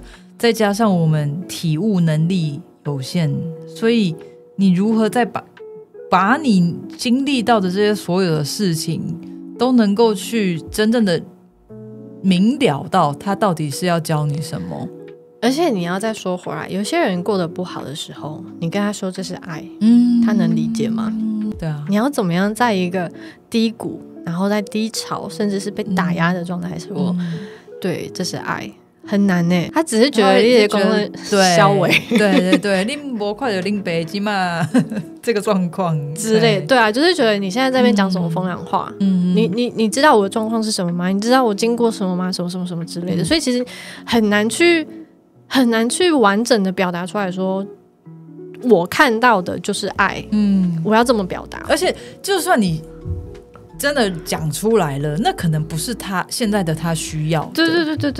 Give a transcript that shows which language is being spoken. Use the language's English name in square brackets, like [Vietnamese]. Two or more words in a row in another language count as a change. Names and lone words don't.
[Chinese] 再加上我們體悟能力有限，所以你如何再把你經歷到的這些所有的事情都能夠去真正的明了到他到底是要教你什麼。而且你要再說回來，有些人过得不好的時候，你跟他說這是愛，他能理解嗎？對啊，你要怎麼樣在一個低谷，然後在低潮，甚至是被打壓的狀態說，對，這是愛。很難呢，他只是覺得你的功能消微，對，拎不快就拎北京嘛，這個狀況之類，對啊，就是覺得你現在在那邊講什麼風涼話，你知道我的狀況是什麼嗎？你知道我經過什麼嗎？什麼什麼什麼之類的，所以其實很難去完整的表達出來說，我看到的就是愛，我要這麼表達，而且就算你真的講出來了，那可能不是他現在的他需要的。